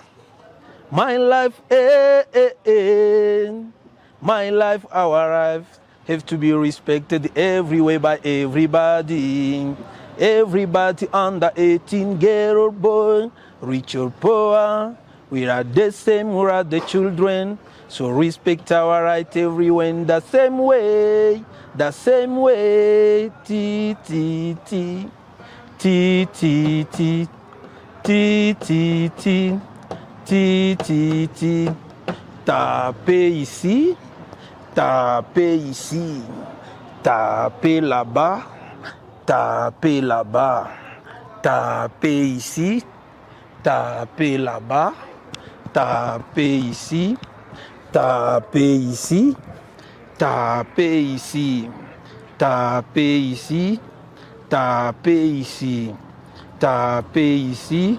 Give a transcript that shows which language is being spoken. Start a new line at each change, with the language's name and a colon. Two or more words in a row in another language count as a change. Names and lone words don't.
English: My life, my life, our life, have to be respected everywhere by everybody. Everybody under 18, girl or boy, rich or poor, we are the same, we are the children. So respect our right everywhere in the same way, the same way. T, T, T, T, T, T, T, T, T. Ti, ti, ti,
French: tapez ici, tapez ici, tapez là-bas, tapez là-bas, tapez ici, tapez là-bas, tapez ici, tapez ici, tapez ici, tapez ici, tapez ici, tapez ici.